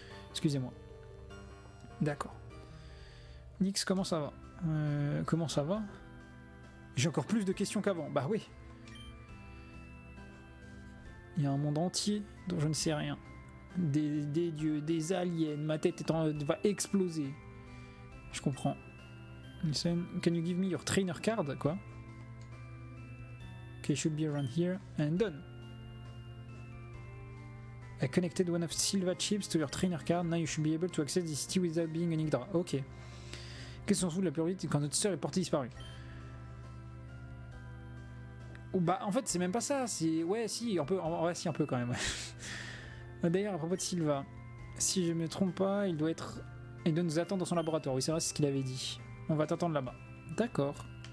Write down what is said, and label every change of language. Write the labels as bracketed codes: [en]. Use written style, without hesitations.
[fr] Excusez-moi. D'accord. Nyx, comment ça va? Comment ça va? J'ai encore plus de questions qu'avant. Bah oui. Il y a un monde entier dont je ne sais rien. Des dieux, des aliens, ma tête va exploser. Je comprends. [en] Listen, can you give me your trainer card? Quoi? Okay, should be around here. And done. I connected one of Silva chips to your trainer card. Now you should be able to access the city without being an Yggdra. Ok. [fr] Qu'est-ce qu'on se fout de la priorité quand notre sœur est portée disparue? Bah en fait c'est même pas ça, c'est... Ouais si, un peu quand même. D'ailleurs à propos de Silva, si je me trompe pas, il doit nous attendre dans son laboratoire. Oui c'est vrai, c'est ce qu'il avait dit. On va t'attendre là-bas. D'accord.